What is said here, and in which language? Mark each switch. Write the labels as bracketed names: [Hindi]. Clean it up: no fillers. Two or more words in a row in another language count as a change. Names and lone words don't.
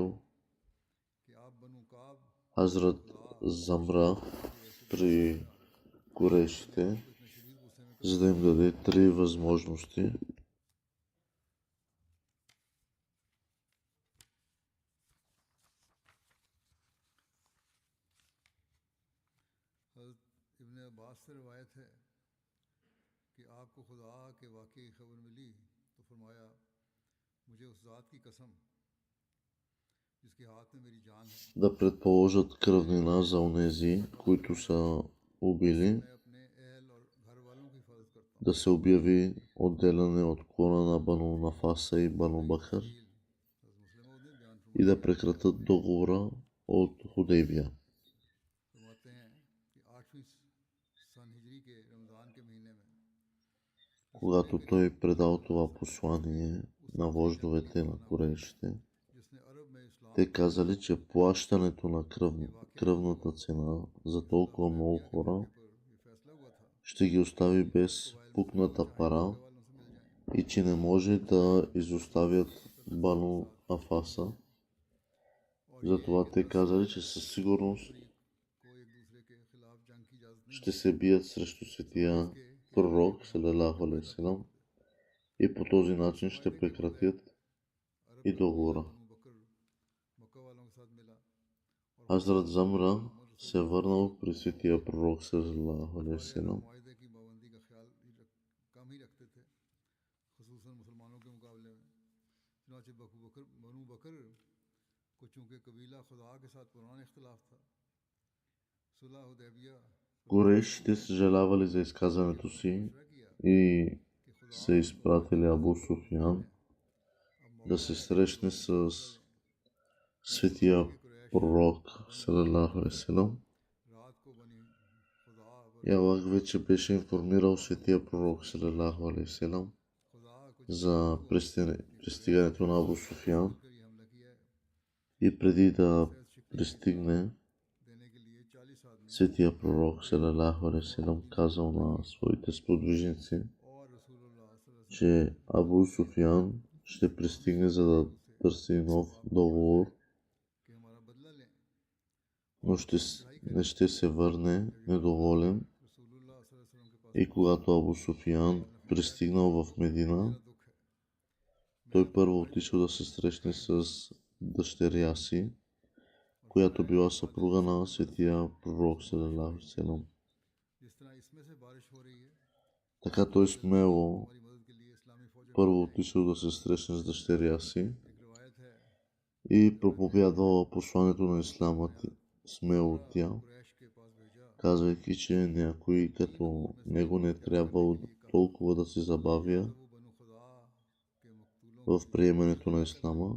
[Urdu] کہ آپ بنو کعب [Bulgarian] Хазрат Замра при курешите, [Urdu] اتنے شدید غصے میں [Bulgarian] за да им даде три възможности. [Urdu] حضرت ابن عباس سے روایت ہے کہ آپ کو خدا کے واقعی خبر ملی تو فرمایا مجھے اس ذات کی قسم جس کے ہاتھ میں میری جان ہے [Bulgarian] Да предположат кръвнина за онези, които са убили, [Urdu] میں اپنے اہل اور گھر والوں کی حفاظت کرتا ہوں. [Bulgarian] да се обяви отделяне от клона на Бану Нафаса и Бану Бакър [Urdu] حضرت مسلم نے بیان [Bulgarian] и да прекратят договора от Худейбия. [Urdu] فرماتے ہیں کہ 8ویں سن ہجری کے رمضان کے مہینے میں [Bulgarian] Когато той предал това послание на вождовете на курешите, [Urdu] جس نے عرب میں اسلام [Bulgarian] те казали, че плащането на кръвната цена за толкова много хора [Urdu] پر یہ فیصلہ ہوا تھا [Bulgarian] ще ги остави без пукната пара [Urdu] والوں سے مل جائیں گے [Bulgarian] и че не може да изоставят Бану Афаса. Затова те казали, че със сигурност [Urdu] کو ایک دوسرے کے خلاف جنگ کی اجازت نہیں [Bulgarian] ще се бият срещу светия пророк [Arabic] صلى الله عليه وسلم [Bulgarian] и по този начин ще прекратят и договора. [Urdu] بنو بکر مکہ والوں کے ساتھ ملا اور [Bulgarian] Хазрат Замра се върнал при светия пророк [Arabic] صلى الله عليه وسلم [Urdu] معاہدے کی پابندی کا خیال کم ہی رکھتے تھے خصوصاً مسلمانوں کے مقابلے میں. چنانچہ بنو بکر کو چونکہ قبیلہ خدا کے ساتھ پرانا اختلاف تھا صلح حدیبیہ [Bulgarian] Курешите съжалявали за изказването си [Urdu] فیصلہ کیا [Bulgarian] и [Urdu] کہ خدا [Bulgarian] са изпратили Абу Суфиян [Urdu] अब [Bulgarian] да се срещне с светия пророк [Arabic] صلى الله عليه وسلم. [Urdu] رات کو بنی خدا [Bulgarian] И Аллах вече беше информирал светия пророк [Arabic] صلى الله عليه وسلم [Urdu] خدا کو [Bulgarian] за пристигането на Абу Суфиян [Urdu] کر یہ حملہ کیا ہے [Bulgarian] и преди да пристигне, [Urdu] دینے کے لیے 40 آدمی [Bulgarian] светия пророк [Arabic] صلى الله عليه وسلم [Bulgarian] казал на своите сподвижници, [Urdu] اور رسول اللہ [Bulgarian] че Абу Суфиян ще пристигне, за да търси нов договор, но не ще се върне недоволен. И когато Абу Суфиян пристигнал в Медина, той първо отишъл да се срещне с дъщеря си, която била съпруга на светия пророк [Arabic] صلى الله عليه وسلم. [Bulgarian] Така той смело първо отишъл да се срещне с дъщеря си и проповядвала посланието на ислама смело тя, казвайки, че някой като него не трябвало толкова да се забавя в приемането на ислама.